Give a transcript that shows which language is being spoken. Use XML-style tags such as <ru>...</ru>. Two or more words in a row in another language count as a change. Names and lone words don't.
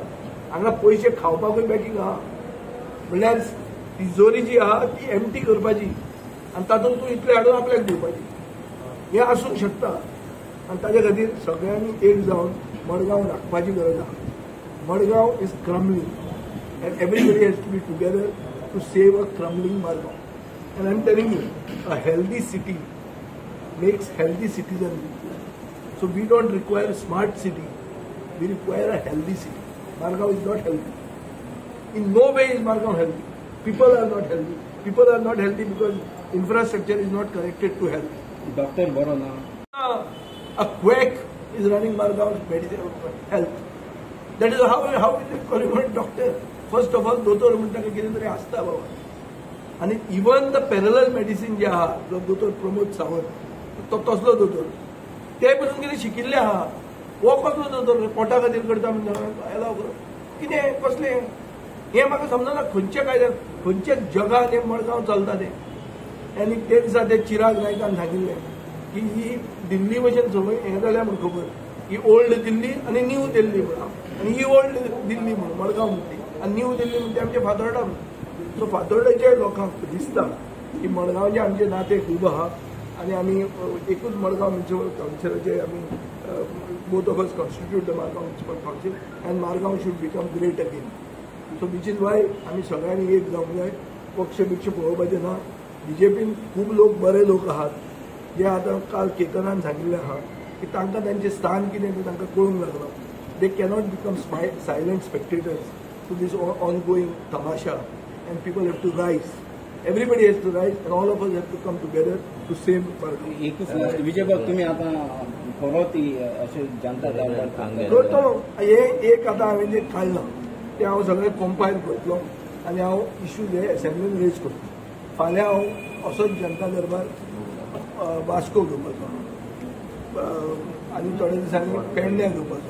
<kok>हांगा पयशे खावपाकूय बॅकींग आहा. म्हणल्यार तिजोरी जी आहा ती एम्प्टी करपाची आनी तातूंत तूं इतलें हाडून आपल्याक दिवपाची. हें आसूंक शकता. आनी ताचे खातीर सगळ्यांनी एक जावन मडगांव राखपाची गरज आहा.</kok> <en>Madgaon is crumbling and everybody has to be together to save a crumbling Madgaon. and I am telling you a healthy city makes healthy citizens. So we don't require a smart city. We require a healthy city. Margaon is not healthy. In no way is Margaon healthy. People are not healthy. People are not healthy because infrastructure is not connected to health. Doctor Borona. A quack is running Margaon's health. That is how is it called doctor. First of all,</en> <kok>दोतोर म्हणटा कितें तरी आसता बाबा. आनी</kok> <en>even the parallel medicine</en> <kok>जे आहा जो दोतोर प्रमोद सावंत तो तसलो दोतोर ते पसून कितें शिकिल्ले आहा. हो कसलो दोतोर पोटा खातीर करता म्हणजे एलाव करप कितें कसलें हें म्हाका समजना. खंयच्या कायद्यान खंयच्या जगान हें मडगांव चलता तें. आनी ते दिसा ते चिराग नायकान सांगिल्लें की ही दिल्ली भशेन सगळें हें जाल्या म्हण खबर ही ओल्ड दिल्ली आनी न्यू दिल्ली म्हणून. आनी ही ओल्ड दिल्ली म्हणून मडगांव म्हणटी आनी न्यू दिल्ली म्हणटी आमचे फातोर्डा म्हणून. सो फातोर्डेच्या लोकांक दिसता की मडगांवचे आमचे नाते खूब आहा आनी आमी एकूच मडगांव म्युनिसिपल कावन्सिलाचे आमी</kok> <en>both of us constitute the Margao Municipal Council and Margao should become great again. so which is why</en> <kok>आमी सगळ्यांनी एक जावंक जाय. पक्ष पळोवपाचें ना. बीजेपीन खूब लोक बरे लोक आहात जे आतां काल केतनान सांगिल्लें आहा की तांकां तांचें स्थान कितें तें तांकां कळूंक लागलां.</kok> <en>they cannot become silent spectators to this ongoing tamasha and people have to rise. Everybody has to rise and all of us have to come together to save Margaon.</en> <kok>एकूच विजय बाब तुम्ही आता परत असे जनता करतलो. हे एक आतां हांवें जे काडलां तें हांव सगळें कंपायल करतलो आनी हांव इश्यूज हे असेंब्लीन रेज करतलो. फाल्यां हांव असोच जनता दरबार वास्को घेवपाचो आनी थोड्या दिसांनी पेडण्यां घेवपाचो.</kok>